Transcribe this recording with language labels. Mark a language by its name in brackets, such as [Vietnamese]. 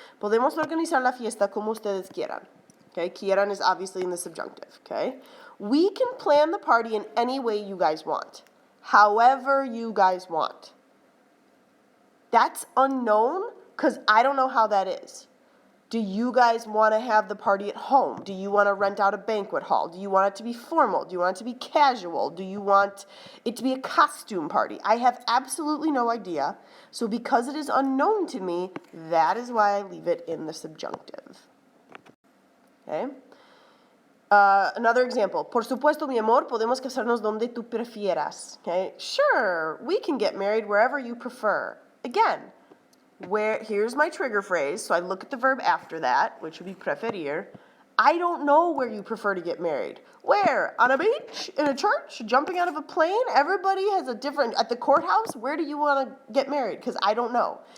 [Spanish] Podemos organizar la fiesta como ustedes quieran. [English] Okay, quieran is obviously in the subjunctive, okay? We can plan the party in any way you guys want. However you guys want. That's unknown because I don't know how that is. Do you guys want to have the party at home? Do you want to rent out a banquet hall? Do you want it to be formal? Do you want it to be casual? Do you want it to be a costume party? I have absolutely no idea. So because it is unknown to me, that is why I leave it in the subjunctive. Okay? Another example. [Spanish] Por supuesto, mi amor, podemos casarnos donde tú prefieras. [English] Okay? Sure, we can get married wherever you prefer. Again, here's my trigger phrase, so I look at the verb after that, which would be preferir. I don't know where you prefer to get married. Where? On a beach? In a church? Jumping out of a plane? Everybody has a different, at the courthouse? Where do you want to get married? Because I don't know.